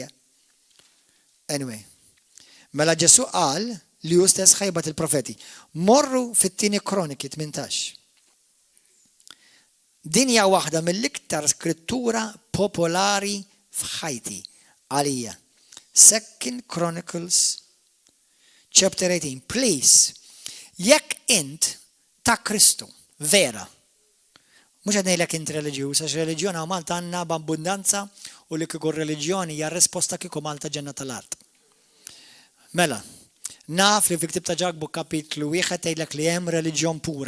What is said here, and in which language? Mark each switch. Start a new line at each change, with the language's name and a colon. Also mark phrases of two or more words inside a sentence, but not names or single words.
Maltese: Anyway, mela Ġesu qal li hu stess ħajbat il-profeti. Morru fit-tieni Kroniki 18. Din hija waħda mill-iktar skrittura popolari f'ħajti għalija.
English: 2 Chronicles chapter 18. Please,
Maltese: jekk int ta' Kristu, vera, mhux qed ngħidlek int reliġjuż, għax reliġjon hawn Malta għandna b'abbundanza u li kieku reliġjoni hija risposta kieku Malta ġenna tal-art. Mela, naf li fil-Ktieb ta' Ġakbu kapitlu 1 tgħidlek li hemm reliġjon pura.